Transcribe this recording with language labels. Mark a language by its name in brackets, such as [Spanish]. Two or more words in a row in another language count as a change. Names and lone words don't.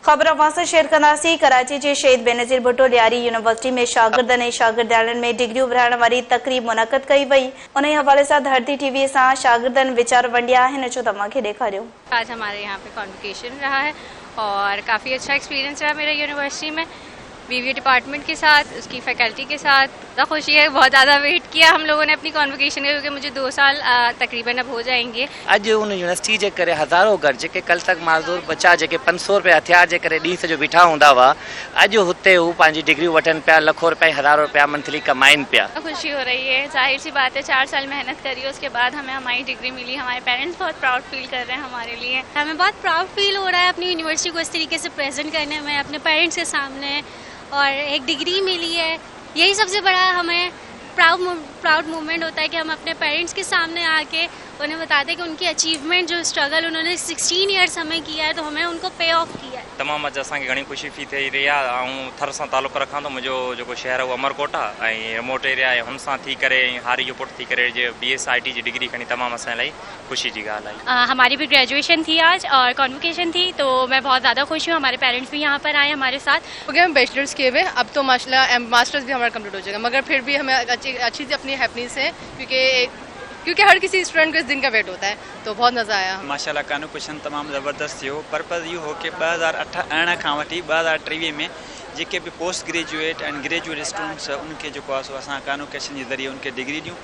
[Sindhi] ख़बर अवां शेयर कंदासीं। कराची जे शहीद बेनज़ीर भुट्टो लियारी यूनिवर्सिटी में शागिर्दनि ऐं शागिर्दियाणियुनि में डिग्रियूं विरहाइण वारी तक़रीब मुनक़द कई वई। उन हवाले सां धरती टीवी सां शागिर्दनि वीचार वंडिया आहिनि। अचो तव्हांखे ॾेखारियूं। [Urdu] آج ہمارے یہاں پے کانووکیشن رہا ہے اور کافی اچھا ایکسپیرینس رہا میرا یونیورسٹی میں [English] BBA department [Urdu] کے ساتھ، اس کی فیکلٹی کے ساتھ. بہت خوشی ہے، بہت زیادہ ویٹ کیا ہم لوگوں نے اپنی کانووکیشن کا، کیونکہ مجھے 2 سال تقریباً اب ہو جائیں گے. [Sindhi] अज उन यूनिवर्सिटी जे करे हज़ारों घर जेके कल तक माज़ूर बचा जेके 500 रुपया हथियार जे करे ॾींहं सॼो बीठा हूंदा हुआ, अॼु हुते हू पंहिंजी डिग्रियूं वठनि पिया, लखों रुपया हज़ारों रुपया मंथली कमाइनि पिया। [Urdu] خوشی ہو رہی ہے، ظاہر سی بات ہے، 4 سال محنت کری، اس کے بعد ہمیں ہماری ڈگری ملی. ہمارے پیرنٹس بہت [English] proud feel [Urdu] کر رہے ہیں ہمارے لیے۔ ہمیں بہت [English] proud feel [Urdu] ہو رہا ہے اپنی یونیورسٹی کو اس طریقے سے پریزنٹ کرنے میں اپنے پیرنٹس کے سامنے، اور ایک ڈگری ملی ہے. یہی سب سے بڑا ہمیں [English] proud moment [Urdu] ہوتا ہے کہ ہم اپنے پیرنٹس کے سامنے آ کے انہیں بتاتے ہیں کہ ان کی اچیومنٹ، جو سٹرگل انہوں نے 16 ایئرز ہمیں کیا ہے، تو ہمیں ان کو [English] pay off [Urdu] کیا ہے. [Sindhi] तमामु अॼु असांखे घणी ख़ुशी फी थी रही आहे। ऐं थर सां तालुक़ु रखां थो। मुंहिंजो जेको शहर आहे उहो अमरकोट आहे ऐं [English] remote area [Sindhi] आहे। हुन सां थी करे हारी जो पुट थी करे जे BSIT जी डिग्री खणी तमामु असांजे लाइ ख़ुशी जी ॻाल्हि आहे। [Urdu] ہماری بھی گریجویشن تھی آج اور کانووکیشن تھی، تو میں بہت زیادہ خوش ہوں. ہمارے پیرنٹس بھی یہاں پر آئے ہمارے ساتھ. ہو گیا ہم بیچلرز کیے ہوئے، اب تو ماشاءاللہ ماسٹرز بھی ہمارا کمپلیٹ ہو جائے گا، مگر پھر بھی ہمیں اچھی سی اپنی ہیپی نیس ہے، کیونکہ ہر کسی اسٹوڈنٹ کو اس دن کا ویٹ ہوتا ہے. تو بہت مزہ آیا. [Sindhi] माशाल्लाह कॉन्वोकेशन तमामु ज़बरदस्त थियो। पर्पज़ इहो हो कि 2018 खां वठी 2023 में जेके भी [English] post graduate and graduate students [Sindhi] उनके जेको आहे सो असां कॉन्वोकेशन जे ज़रिए उनके डिग्री ॾियूं।